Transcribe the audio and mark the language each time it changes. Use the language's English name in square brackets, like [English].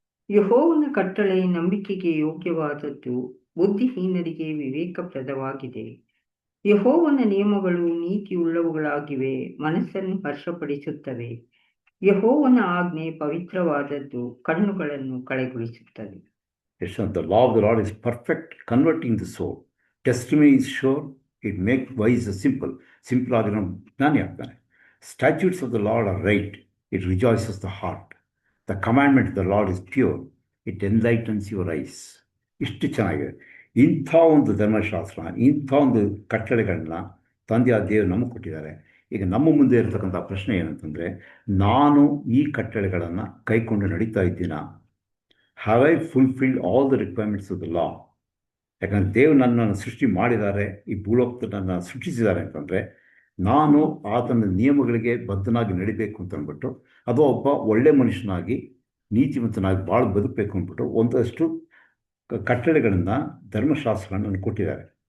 [Kannada] ಯೆಹೋವನ ಕಟ್ಟಳೆ ನಂಬಿಕೆಗೆ ಯೋಗ್ಯವಾದದ್ದು, ಬುದ್ಧಿಹೀನರಿಗೆ ವಿವೇಕಪ್ರದವಾಗಿದೆ. ಯೆಹೋವನ ನಿಯಮಗಳು ನೀತಿಯುಳ್ಳವುಗಳಾಗಿವೆ, ಮನಸ್ಸನ್ನು ಹರ್ಷಪಡಿಸುತ್ತವೆ. ಯೆಹೋವನ ಆಜ್ಞೆ ಪವಿತ್ರವಾದದ್ದು, ಕಣ್ಣುಗಳನ್ನು ಕಳೆಗೊಳಿಸುತ್ತದೆ. [English] Yes, the law of the Lord is perfect, converting the soul. Testimony is sure, it makes wise the simple. [Kannada] Simple ಆಗಿರೋ ಜ್ಞಾನಿ ಆಗ್ತಾನೆ. [English] Statutes of the Lord are right, it rejoices the heart. The commandment of the Lord is pure, it enlightens your eyes. [Kannada] ಇಷ್ಟು ಚೆನ್ನಾಗಿದೆ. ಇಂಥ ಒಂದು ಧರ್ಮಶಾಸ್ತ್ರ, ಇಂಥ ಒಂದು ಕಟ್ಟಳೆಗಳನ್ನ ತಂದೆಯ ದೇವರು ನಮಗೆ ಕೊಟ್ಟಿದ್ದಾರೆ. ಈಗ ನಮ್ಮ ಮುಂದೆ ಇರತಕ್ಕಂಥ ಪ್ರಶ್ನೆ ಏನಂತಂದರೆ, ನಾನು ಈ ಕಟ್ಟಳೆಗಳನ್ನು ಕೈಕೊಂಡು ನಡೀತಾ ಇದ್ದೀನಾ? [English] Have I fulfilled all the requirements of the law? [Kannada] ಯಾಕಂದರೆ ದೇವರು ನನ್ನನ್ನು ಸೃಷ್ಟಿ ಮಾಡಿದ್ದಾರೆ, ಈ ಭೂಲೋಕದಲ್ಲಿ ನನ್ನನ್ನು ಸೃಷ್ಟಿಸಿದ್ದಾರೆ ಅಂತಂದರೆ ನಾನು ಆತನ ನಿಯಮಗಳಿಗೆ ಬದ್ಧನಾಗಿ ನಡಿಬೇಕು ಅಂತ ಅಂದ್ಬಿಟ್ಟು, ಅದು ಒಬ್ಬ ಒಳ್ಳೆ ಮನುಷ್ಯನಾಗಿ ನೀತಿವಂತನಾಗಿ ಭಾಳ ಬದುಕಬೇಕು ಅಂದ್ಬಿಟ್ಟು ಒಂದಷ್ಟು ಕಟ್ಟಳೆಗಳನ್ನು, ಧರ್ಮಶಾಸ್ತ್ರಗಳನ್ನು ನನಗೆ ಕೊಟ್ಟಿದ್ದಾರೆ.